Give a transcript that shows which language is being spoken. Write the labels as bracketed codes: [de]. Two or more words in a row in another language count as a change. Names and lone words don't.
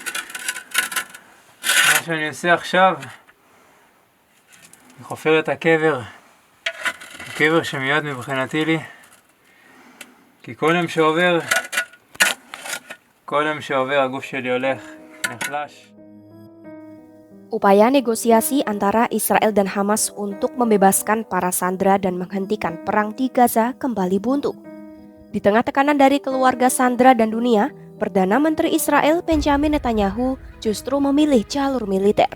[he] מה שאני עושה עכשיו, אני חופר את הקבר, הקבר שמיד מבחינתי לי, כי כל יום שעובר הגוף שלי הולך, נחלש. [id] Upaya negosiasi antara Israel dan Hamas untuk membebaskan para sandera dan menghentikan perang di Gaza kembali buntu. Di tengah tekanan dari keluarga sandera dan dunia, Perdana Menteri Israel Benjamin Netanyahu justru memilih jalur militer.